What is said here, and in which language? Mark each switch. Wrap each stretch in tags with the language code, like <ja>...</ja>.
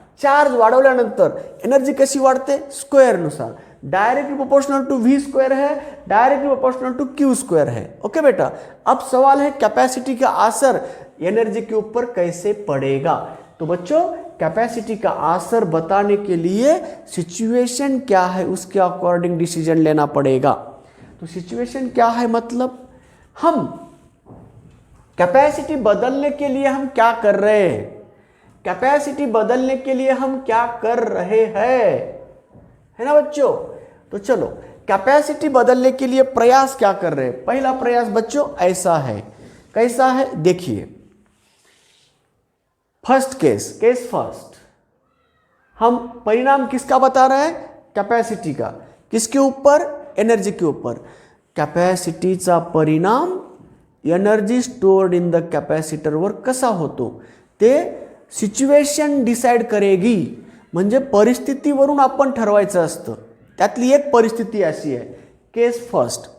<mr>Charge वाढवल्यानंतर energy कशी वाढते? स्क्वेअरनुसार.</mr> <en>Directly proportional to V square है, directly proportional to Q square है।</en> <hi>ओके बेटा, अब सवाल है कैपेसिटी का असर एनर्जी के ऊपर कैसे पड़ेगा। तो बच्चों, कैपेसिटी का असर बताने के लिए सिचुएशन क्या है उसके अकॉर्डिंग डिसीजन लेना पड़ेगा। तो सिचुएशन क्या है, मतलब हम कैपेसिटी बदलने के लिए हम क्या कर रहे हैं, कैपेसिटी बदलने के लिए हम क्या कर रहे हैं, है ना बच्चों। तो चलो, कैपेसिटी बदलने के लिए प्रयास क्या कर रहे हैं। पहला प्रयास बच्चों ऐसा है, कैसा है देखिए। फर्स्ट केस फर्स्ट, हम परिणाम किसका बता रहे हैं? कैपेसिटी का. किसके ऊपर? एनर्जी के ऊपर.</hi> <mr>कॅपॅसिटीचा परिणाम एनर्जी स्टोर्ड इन द कॅपॅसिटरवर कसा होतो ते</mr> <hi>सिच्युएशन डिसाइड करेगी.</hi> <mr>म्हणजे परिस्थितीवरून आपण ठरवायचं असतं. त्यातली एक परिस्थिती अशी आहे, केस फर्स्ट.</mr>